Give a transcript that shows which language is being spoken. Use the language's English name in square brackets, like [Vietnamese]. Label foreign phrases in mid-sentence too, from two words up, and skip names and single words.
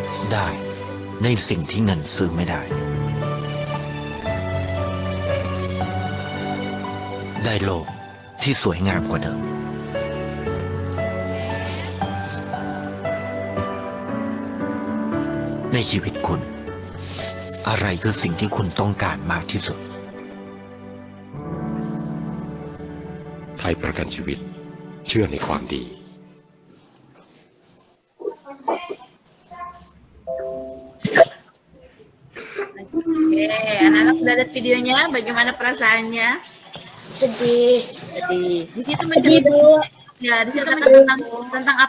[Thai] ได้ในสิ่งที่เงินซื้อไม่ได้ได้โลกที่สวยงามกว่าเดิมในชีวิตคุณอะไรคือสิ่งที่คุณต้องการมากที่สุด ไทยประกันชีวิตเชื่อในความดี [Indonesian] Oke, anak-anak sudah lihat videonya, bagaimana perasaannya? Sedih. Jadi di situ Sedih, Bu. ya, di situ tentang apa?